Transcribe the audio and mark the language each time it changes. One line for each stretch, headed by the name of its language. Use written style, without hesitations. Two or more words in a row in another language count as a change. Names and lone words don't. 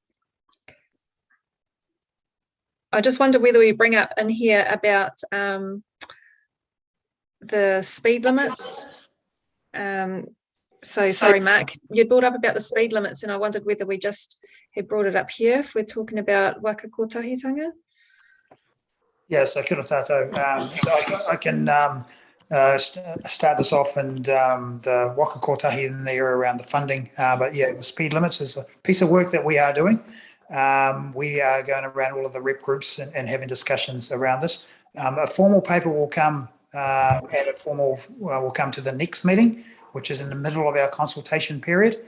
English: I just wonder whether we bring up in here about the speed limits. So sorry, Mark, you brought up about the speed limits and I wondered whether we just had brought it up here if we're talking about
Māori: waka kotahitanga. Yes, kia ora tātou.
English: I can start this off and the
Māori: waka kotahi
English: in the area around the funding. But yeah, the speed limits is a piece of work that we are doing. We are going around all of the rep groups and having discussions around this. A formal paper will come will come to the next meeting, which is in the middle of our consultation period.